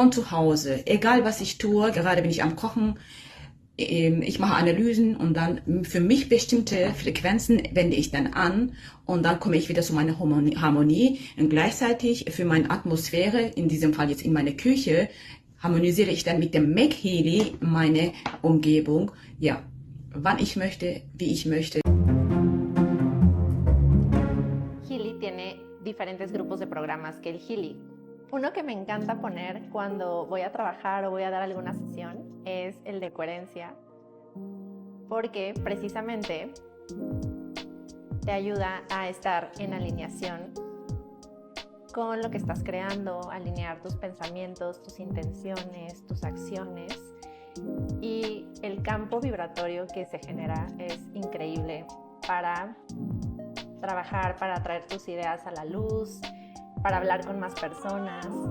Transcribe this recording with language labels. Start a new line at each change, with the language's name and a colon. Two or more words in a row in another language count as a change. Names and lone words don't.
German: Egal was ich tue, gerade bin ich am Kochen, Ich mache Analysen und dann für mich bestimmte Frequenzen wende ich dann an und dann komme ich wieder zu meiner Harmonie und gleichzeitig für meine Atmosphäre, in diesem Fall jetzt in meiner Küche, harmonisiere ich dann mit dem Healy meine Umgebung, ja, wann ich möchte, wie ich möchte.
Spanish: Healy tiene diferentes grupos de programas que el Healy. Uno que me encanta poner cuando voy a trabajar o voy a dar alguna sesión es el de coherencia, porque precisamente te ayuda a estar en alineación con lo que estás creando, alinear tus pensamientos, tus intenciones, tus acciones, y el campo vibratorio que se genera es increíble para trabajar, para traer tus ideas a la luz, para hablar con más personas.